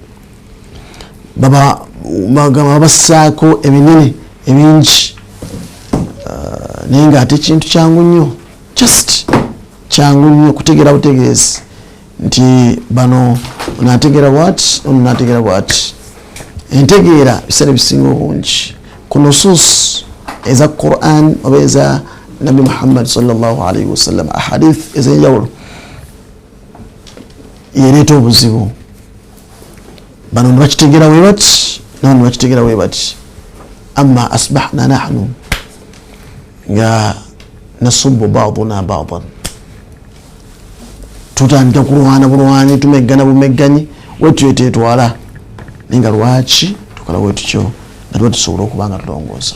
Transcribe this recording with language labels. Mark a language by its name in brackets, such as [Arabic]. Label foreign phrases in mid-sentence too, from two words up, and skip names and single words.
[Ganda] babassaako ebinene ebingi naye nga ate ekintu kyangu nnyo just kyangu nnyo kutegeera butegeezi nti bano onategeera bwati ono nategeera bwati entegeera biseera ebisinga obungi ku nusus eza Quran oba eza Nabi Muhammad [Arabic] صلى الله عليه وسلم [Ganda] ahadith ez'enjawulo yereeta obuzibu bano nebakitegeera bwe bati nabo nebakitegeera bwe bati [Arabic] أما أصبحنا نحن [Ganda] nga [Arabic] نسب بعضنا بعضا [Ganda] tutandika kulwana bulwani tumeggana bumegganyi wetuyetwetwala naye nga lwaki tukola bwe tutyo nga tuba tusobola okuba nga tulongoosa.